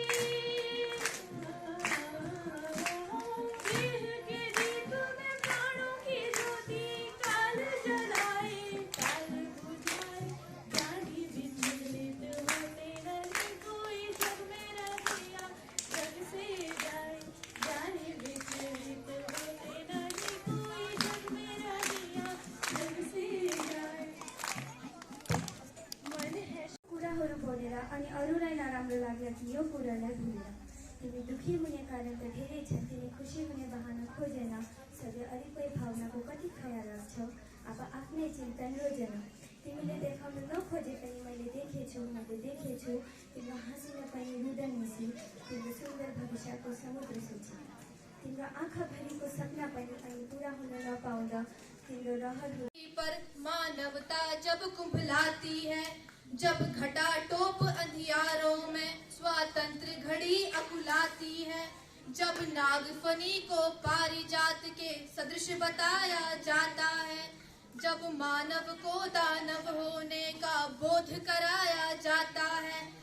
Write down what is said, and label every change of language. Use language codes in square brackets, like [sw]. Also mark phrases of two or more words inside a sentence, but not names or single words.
[hi] देह के दीप में प्राणों की ज्योति काल जलाए काल बुझाए जानी विचलित होते नहीं कोई जग में रहिया जग से जाए जाने विचलित होते नहीं कोई जग में रहिया जग से जाए मन है [ne] कुराहरू बोलेर अनि अरूलाई नराम्रो लाग्यो कि यो कुरालाई भुलेर तिमी दुखी हुने कारण त धेरै छन् तिमी खुसी हुने बहाना खोजेन सधैँ अलिकै भावनाको कति खयाल राख्छौ अब आफ्नै चिन्तन रोजेन तिमीले देखाउन नखोजे पनि मैले देखेछु तिम्रो हाँसिन पनि रुदन मिसी तिम्रो सुन्दर भविष्यको समुद्र सोची तिम्रो आँखाभरिको सपना पनि अनि पुरा हुन नपाउँदा तिम्रो रहर [hi] पर मानवता जब कुंभलाती है जब घटा टोप अंधियारों में स्वातंत्र घड़ी अकुलाती है जब नागफनी को पारिजात के सदृश बताया जाता है जब मानव को दानव होने का बोध कराया जाता है